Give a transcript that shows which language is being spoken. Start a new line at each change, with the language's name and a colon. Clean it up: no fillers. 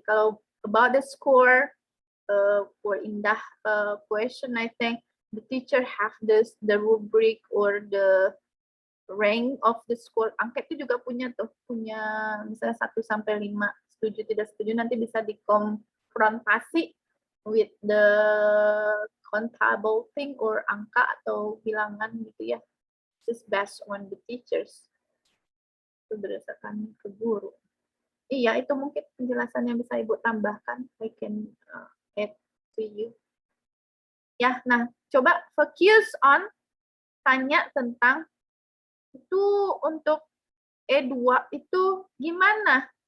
English: Kalau about the score for Indah question, I think the teacher have the rubric or the rank of the score.
Indonesian: Angket itu juga punya misalnya 1 sampai 5, setuju tidak setuju, nanti bisa dikonfrontasi
English: with the countable thing
Indonesian: or angka atau bilangan gitu ya.
English: This is based on the teachers.
Indonesian: Itu berdasarkan ke guru. Iya, itu mungkin penjelasan yang bisa Ibu tambahkan.
English: I can add to you.
Indonesian: Ya, nah coba focus on tanya tentang itu untuk E2 itu gimana?